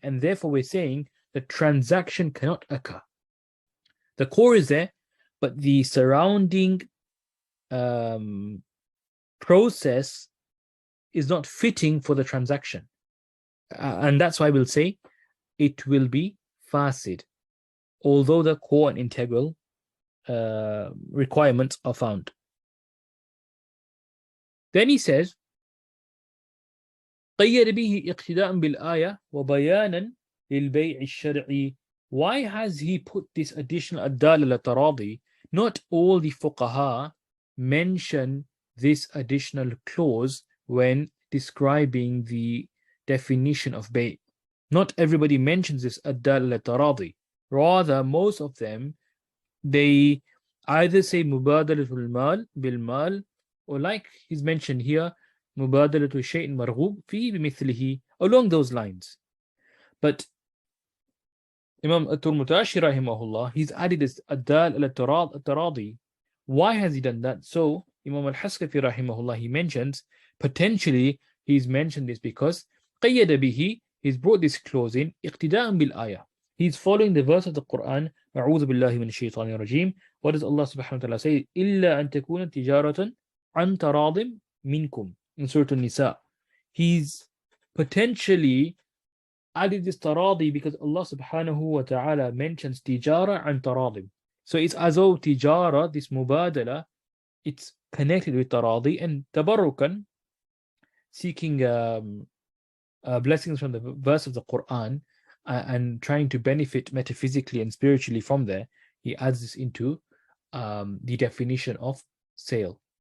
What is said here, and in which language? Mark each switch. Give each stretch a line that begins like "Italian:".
English: And therefore we're saying the transaction cannot occur. The core is there, but the surrounding process is not fitting for the transaction. And that's why we'll say it will be fasid, although the core and integral requirements are found.
Arabic: Then he says, قيد به اقتداء بالآية وبيانا للبيع الشرعي.
English: Why has he put this additional
Arabic: الدالة للتراضي?
English: Not all the fuqaha mention this additional clause when describing the definition of bay'. Not everybody mentions this
Arabic: الدالة للتراضي.
English: Rather, most of them, they either say
Arabic: مبادلة المال بالمال,
English: or like he's mentioned here,
Arabic: مبادلة شيء مرغوب فيه بمثله,
English: along those lines. But Imam al-Mutashi rahimahullah, he's added this
Arabic: الدال التراضي.
English: Why has he done that? So Imam al-Haskafi rahimahullah, he mentions, potentially he's mentioned this because
Arabic: قيد به,
English: he's brought this clause in
Arabic: اقتداء بالآية.
English: He's following the verse of the Quran,
Arabic: أعوذ بالله من الشيطان الرجيم.
English: What does Allah subhanahu wa ta'ala say?
Arabic: إلا أن تكون تجارة عن تراض منكم,
English: in Surah An-Nisa. He's potentially added this taradi because Allah subhanahu wa ta'ala mentions tijara and taradim. So it's as though tijara, this mubadala, it's connected with taradi, and tabarrukan, seeking blessings from the verse of the Quran and trying to benefit metaphysically and spiritually from there, he adds this into the definition of sale.